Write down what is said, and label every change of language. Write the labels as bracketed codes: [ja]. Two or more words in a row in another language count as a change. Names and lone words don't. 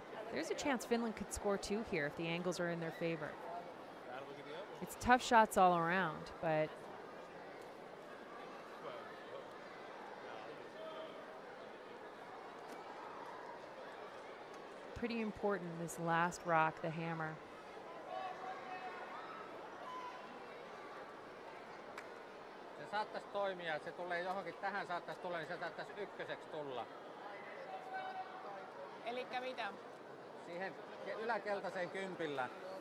[en] There's a chance Finland could score two here if the angles are in their favor. It's tough shots all around, but pretty important, this last rock, the hammer. [fi] Se saattaisi toimia, että se tulee johonkin tähän saattaisi tulla, niin se saattaisi ykköseksi tulla. Elikkä mitä? Siihen yläkeltaiseen kympillä.